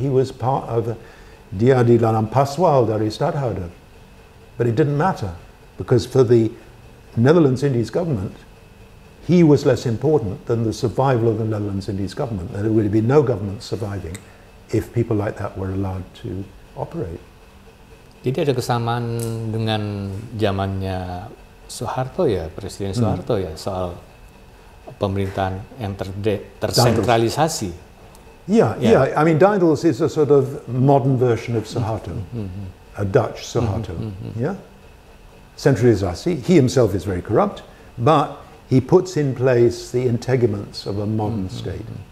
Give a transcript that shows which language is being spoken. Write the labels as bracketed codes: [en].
[en] He was part of [id] dia di dalam paswal dari stadhouder. [en] But it didn't matter because for the Netherlands Indies government, he was less important than the survival of the Netherlands Indies government. There would be no government surviving if people like that were allowed to operate. [id] Jadi ada kesamaan dengan zamannya Soeharto ya, Presiden Soeharto ya, soal pemerintahan yang tersentralisasi. [en] Yeah. I mean, Daendels is a sort of modern version of Soeharto, a Dutch Soeharto. Yeah. Centralisasi. He himself is very corrupt, but he puts in place the integuments of a modern state.